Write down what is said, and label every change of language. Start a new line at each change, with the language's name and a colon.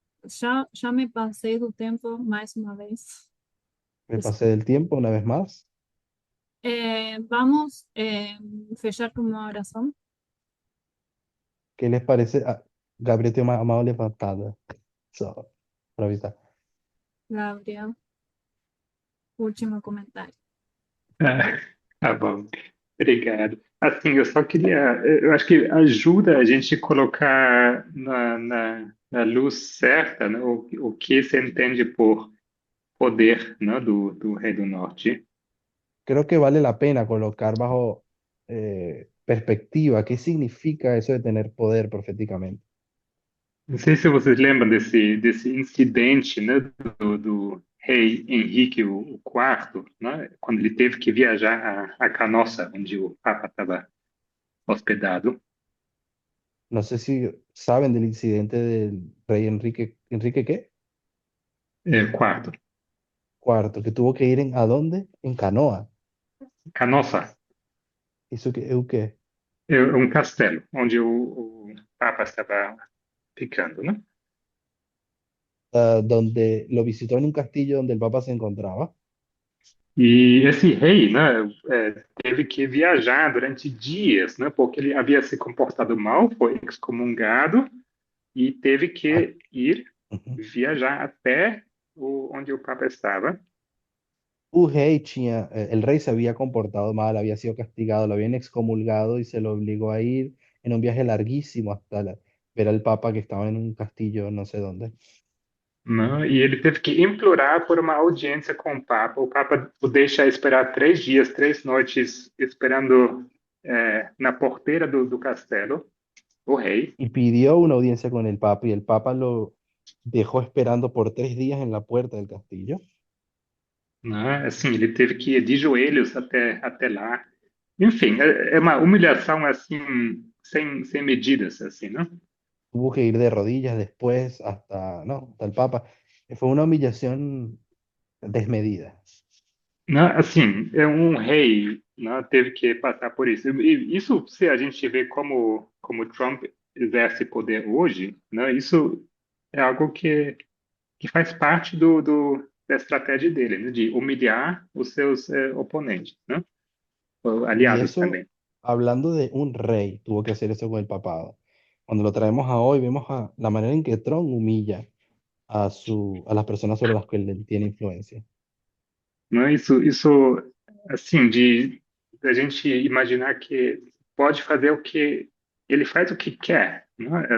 Portuguese: Já me passei do tempo mais uma vez.
Spanish: Me pasé del tiempo una vez más.
Portuguese: Vamos fechar com uma oração.
Spanish: ¿Qué les parece? Ah, Gabriel tiene una mano levantada.
Portuguese: Só para avisar. Gabriel, último comentário. Tá bom. Obrigado. Assim, eu só queria, eu acho que ajuda a gente colocar na luz certa, né, o que se entende por poder, né, do Rei do Norte.
Spanish: Creo que vale la pena colocar bajo perspectiva qué significa eso de tener poder proféticamente.
Portuguese: Não sei se vocês lembram desse incidente, né, do rei Henrique o IV, né, quando ele teve que viajar a Canossa, onde o Papa estava hospedado.
Spanish: No sé si saben del incidente del rey ¿Enrique qué?
Portuguese: Quarto,
Spanish: Cuarto, que tuvo que ir ¿a dónde? En canoa.
Portuguese: Canossa
Spanish: ¿Eso qué?
Portuguese: é um castelo onde o Papa estava ficando, né?
Spanish: Donde lo visitó en un castillo donde el Papa se encontraba.
Portuguese: E esse rei, né, teve que viajar durante dias, né, porque ele havia se comportado mal, foi excomungado e teve Ah, que ir ujú. viajar até onde o Papa estava.
Spanish: El rey se había comportado mal, había sido castigado, lo habían excomulgado y se lo obligó a ir en un viaje larguísimo hasta ver al Papa que estaba en un castillo no sé dónde.
Portuguese: Né, e ele teve que implorar por uma audiência com o Papa. O Papa o deixa esperar 3 dias, 3 noites, esperando na porteira do castelo, o rei.
Spanish: Y pidió una audiencia con el Papa y el Papa lo dejó esperando por 3 días en la puerta del castillo.
Portuguese: Né? Assim, ele teve que ir de joelhos até lá. Enfim, é uma humilhação assim, sem medidas, assim, né?
Spanish: Tuvo que ir de rodillas después hasta, no, hasta el Papa. Fue una humillación desmedida.
Portuguese: Né? Assim, é um rei, né? Teve que passar por isso. E isso, se a gente vê como Trump exerce poder hoje, né? Isso é algo que faz parte da estratégia dele, né? De humilhar os seus oponentes, né? Ou
Spanish: Y
Portuguese: aliados
Spanish: eso,
Portuguese: também.
Spanish: hablando de un rey, tuvo que hacer eso con el papado. Cuando lo traemos a hoy, vemos la manera en que Trump humilla a las personas sobre las que él tiene influencia.
Portuguese: Né? Isso, assim, da gente imaginar que pode fazer o que ele faz o que quer, né?